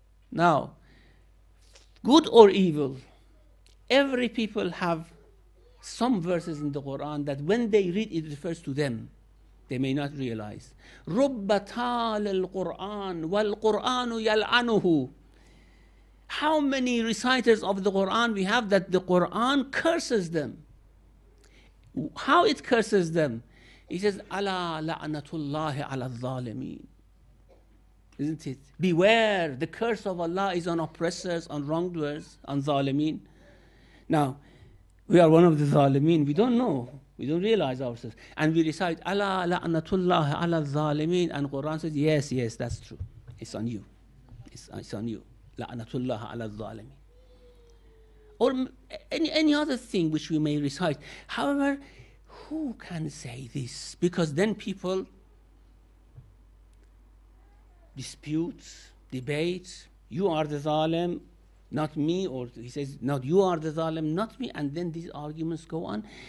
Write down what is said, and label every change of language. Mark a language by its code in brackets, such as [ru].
[en] Now, good or evil, every people have some verses in the Quran that when they read it refers to them. They may not realize. [ar] رُبَّ تَالِ الْقُرْآنِ وَالْقُرْآنُ يَلْعَنُهُ. [en] How many reciters of the Quran we have that the Quran curses them? How it curses them? He says, [ar] أَلَا لَعْنَةُ اللَّهِ عَلَى الظَّالِمِينَ. [en] Isn't it? Beware, the curse of Allah is on oppressors, on wrongdoers, on zalimeen. Now, we are one of the zalimeen. We don't know. We don't realize ourselves. And we recite, [ar] أَلَا لَعْنَةُ اللَّهِ عَلَى الظَّالِمِينَ. [en] And Quran says, yes, that's true. It's on you. It's on you. [ar] لَعْنَةُ اللَّهِ عَلَى الظَّالِمِينَ. [en] Or any other thing which we may recite. However, who can say this? Because then people dispute, debate, you are the zalim, not me, or he says, no, you are the zalim, not me, and then these arguments go on.